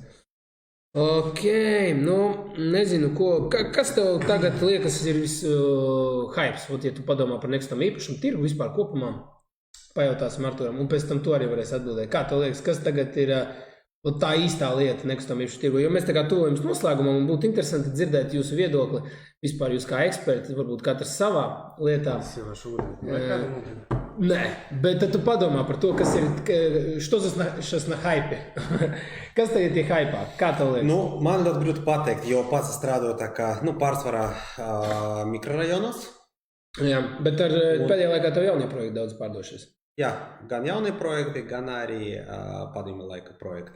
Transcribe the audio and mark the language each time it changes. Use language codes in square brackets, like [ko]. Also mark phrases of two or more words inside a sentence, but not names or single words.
[lv] Ok, nezinu, kas tev tagad liekas ir hypes, ja tu padomā par nekustamā īpašumu tirgu vispār kopumā, pajautāsim Arturam, un pēc tam tu arī varēsi atbildēt. Kā tev liekas, kas tagad ir tā īstā lieta nekustamā īpašuma tirgu? Jo mēs tā kā tuvojamies noslēgumam, un būtu interesanti dzirdēt jūsu viedokli, vispār jūs kā eksperti, varbūt katrs savā lietā. Nē, bet tad tu padomā par to, kas ir, [ru] что сейчас на хайпе. [lv] Kas tagad ir haipā? Kā tev liekas? Man ļoti grūti pateikt, jo pats strādāju tā kā, pārsvarā mikrorajonos. Jā, bet pēdējā laikā tev jaunie projekti daudz pārdošies. Jā, gan jaunie projekti, gan arī padomju laika projekti.